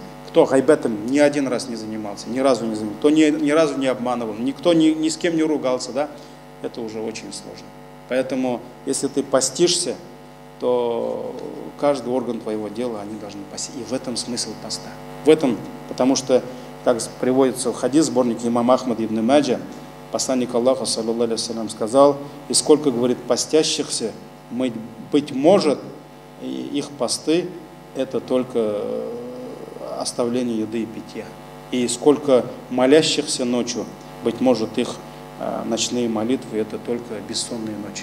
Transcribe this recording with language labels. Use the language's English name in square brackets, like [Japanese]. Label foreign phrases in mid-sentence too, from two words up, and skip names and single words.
[Russian] Кто гайбетом ни один раз не занимался, ни разу не занимался, кто ни разу не обманывал, никто ни с кем не ругался, да? Это уже очень сложно. Поэтому, если ты постишься, то каждый орган твоего дела, они должны постить. И в этом смысл поста. В этом, потому что, как приводится в хадис, сборник имама Ахмада ибн Маджа, посланник Аллаха, [Arabic] صلى الله عليه وسلم, [Russian] сказал, и сколько, говорит, постящихся, быть может, их посты, это только оставление еды и питья. И сколько молящихся ночью, быть может, их ночные молитвы, это только бессонные ночи.